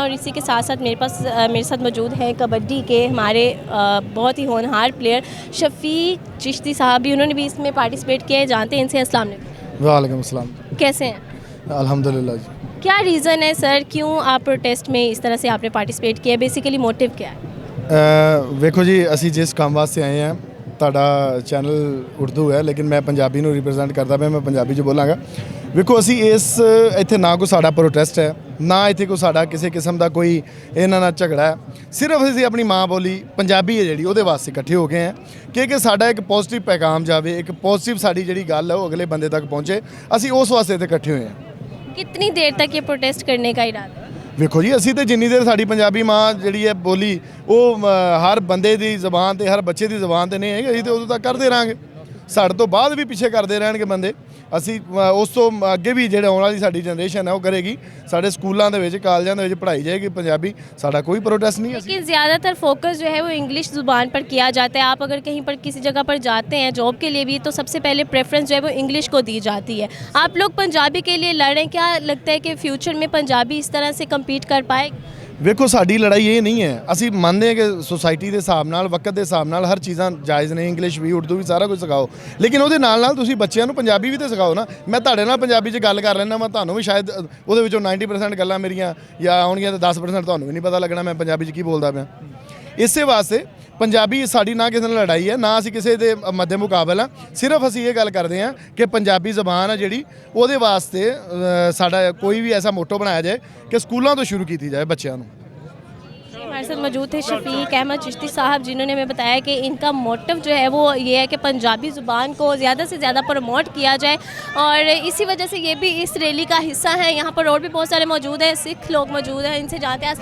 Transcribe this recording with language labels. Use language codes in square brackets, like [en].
[hi] और इसी के साथ साथ मेरे साथ मौजूद हैं कबड्डी के हमारे बहुत ही होनहार प्लेयर शफ़ीक चिश्ती साहब भी, उन्होंने भी इसमें पार्टिसिपेट किया है। जानते हैं इनसे। अस्सलाम वालेकुम। वालेकुम अस्सलाम। कैसे हैं? अल्हम्दुलिल्लाह जी। क्या रीज़न है सर, क्यों आप प्रोटेस्ट में इस तरह से आपने पार्टिसिपेट किया? बेसिकली मोटिव क्या है? [pa] ਵੇਖੋ ਜੀ, ਅਸੀਂ ਜਿਸ ਕੰਮ ਵਾਸਤੇ ਆਏ ਹਾਂ, ਤੁਹਾਡਾ ਚੈਨਲ ਉਰਦੂ ਹੈ ਲੇਕਿਨ ਮੈਂ ਪੰਜਾਬੀ ਨੂੰ ਰਿਪਰੈਜ਼ੈਂਟ ਕਰਦਾ ਪਿਆ, ਮੈਂ ਪੰਜਾਬੀ 'ਚ ਬੋਲਾਂਗਾ। ਵੇਖੋ, ਅਸੀਂ ਇੱਥੇ ਨਾ ਕੋਈ ਸਾਡਾ ਪ੍ਰੋਟੈਸਟ ਹੈ, ਨਾ ਇੱਥੇ ਕੋਈ ਸਾਡਾ ਕਿਸੇ ਕਿਸਮ ਦਾ ਕੋਈ ਇਹਨਾਂ ਨਾਲ ਝਗੜਾ ਹੈ। ਸਿਰਫ ਅਸੀਂ ਆਪਣੀ ਮਾਂ ਬੋਲੀ ਪੰਜਾਬੀ ਹੈ ਜਿਹੜੀ, ਉਹਦੇ ਵਾਸਤੇ ਇਕੱਠੇ ਹੋ ਗਏ ਹਾਂ ਕਿ ਸਾਡਾ ਇੱਕ ਪੋਜ਼ਿਟਿਵ ਪੈਗਾਮ ਜਾਵੇ, ਇੱਕ ਪੋਜ਼ਿਟਿਵ ਸਾਡੀ ਜਿਹੜੀ ਗੱਲ ਹੈ ਉਹ ਅਗਲੇ ਬੰਦੇ ਤੱਕ ਪਹੁੰਚੇ। ਅਸੀਂ ਉਸ ਵਾਸਤੇ ਇੱਥੇ ਇਕੱਠੇ ਹੋਏ ਹਾਂ। [hi] कितनी देर तक ये प्रोटेस्ट करने का इरादा है? [pa] ਵੇਖੋ ਜੀ, ਅਸੀਂ ਤਾਂ ਜਿੰਨੀ ਦੇਰ ਸਾਡੀ ਪੰਜਾਬੀ ਮਾਂ ਜਿਹੜੀ ਹੈ ਬੋਲੀ ਉਹ ਹਰ ਬੰਦੇ ਦੀ ਜ਼ਬਾਨ ਤੇ ਹਰ ਬੱਚੇ ਦੀ ਜ਼ਬਾਨ ਤੇ ਨਹੀਂ ਹੈਗੀ, ਅਸੀਂ ਤਾਂ ਉਦੋਂ ਤੱਕ ਕਰਦੇ ਰਹਾਂਗੇ। ਸਾਡੇ ਤੋਂ ਬਾਅਦ ਵੀ ਪਿੱਛੇ ਕਰਦੇ ਰਹਿਣਗੇ ਬੰਦੇ। ਅਸੀਂ ਉਸ ਤੋਂ ਅੱਗੇ ਵੀ ਜਿਹੜਾ ਆਉਣ ਵਾਲੀ ਸਾਡੀ ਜਨਰੇਸ਼ਨ ਹੈ ਉਹ ਕਰੇਗੀ। ਸਾਡੇ ਸਕੂਲਾਂ ਦੇ ਵਿੱਚ, ਕਾਲਜਾਂ ਦੇ ਵਿੱਚ [hi] पढ़ाई जाएगी [pa] ਪੰਜਾਬੀ। ਸਾਡਾ [hi] कोई प्रोटेस्ट नहीं है। लेकिन ज़्यादातर फोकस जो है वो इंग्लिश ज़ुबान पर किया जाता है। आप अगर कहीं पर किसी जगह पर जाते हैं जॉब के लिए भी, तो सबसे पहले प्रेफरेंस जो है वो इंग्लिश को दी जाती है। आप लोग पंजाबी के लिए लड़ रहे हैं, क्या लगता है कि फ्यूचर में पंजाबी इस तरह से कम्पीट कर पाएगी? [pa] ਵੇਖੋ, ਸਾਡੀ ਲੜਾਈ ਇਹ ਨਹੀਂ ਹੈ। ਅਸੀਂ ਮੰਨਦੇ ਹਾਂ ਕਿ ਸੋਸਾਇਟੀ ਦੇ ਹਿਸਾਬ ਨਾਲ, ਵਕਤ ਦੇ ਹਿਸਾਬ ਨਾਲ ਹਰ ਚੀਜ਼ਾਂ ਜਾਇਜ਼ ਨੇ। ਇੰਗਲਿਸ਼ ਵੀ, ਉਰਦੂ ਵੀ, ਸਾਰਾ ਕੁਝ ਸਿਖਾਓ, ਲੇਕਿਨ ਉਹਦੇ ਨਾਲ ਨਾਲ ਤੁਸੀਂ ਬੱਚਿਆਂ ਨੂੰ ਪੰਜਾਬੀ ਵੀ ਤਾਂ ਸਿਖਾਓ ਨਾ। ਮੈਂ ਤੁਹਾਡੇ ਨਾਲ ਪੰਜਾਬੀ 'ਚ ਗੱਲ ਕਰ ਲੈਂਦਾ, ਮੈਂ ਤੁਹਾਨੂੰ ਵੀ ਸ਼ਾਇਦ ਉਹਦੇ ਵਿੱਚੋਂ 90% ਗੱਲਾਂ ਮੇਰੀਆਂ ਜਾਂ ਆਉਣਗੀਆਂ ਤਾਂ 10% ਤੁਹਾਨੂੰ ਵੀ ਨਹੀਂ ਪਤਾ ਲੱਗਣਾ ਮੈਂ ਪੰਜਾਬੀ 'ਚ ਕੀ ਬੋਲਦਾ ਪਿਆ। ਇਸੇ ਵਾਸਤੇ ਪੰਜਾਬੀ ਸਾਡੀ ਨਾ ਕਿਸੇ ਨਾਲ ਲੜਾਈ ਹੈ, ਨਾ ਅਸੀਂ ਕਿਸੇ ਦੇ ਮੱਦੇ ਮੁਕਾਬਲ ਆ। ਸਿਰਫ ਅਸੀਂ ਇਹ ਗੱਲ ਕਰਦੇ ਹਾਂ ਕਿ ਪੰਜਾਬੀ ਜ਼ਬਾਨ ਆ ਜਿਹੜੀ, ਉਹਦੇ ਵਾਸਤੇ ਸਾਡਾ ਕੋਈ ਵੀ ਐਸਾ ਮੋਟੋ ਬਣਾਇਆ ਜਾਏ [hi] कि स्कूलों तो शुरू की जाए बच्चों। हमारे साथ मौजूद थे शफ़ीक अहमद चिश्ती साहब, जिन्होंने हमें बताया कि इनका मोटिव जो है वो ये है कि पंजाबी ज़ुबान को ज़्यादा से ज़्यादा प्रमोट किया जाए। और इसी वजह से ये भी इस रैली का हिस्सा है। यहाँ पर और भी बहुत सारे मौजूद हैं, सिख लोग मौजूद हैं, इनसे जानते हैं।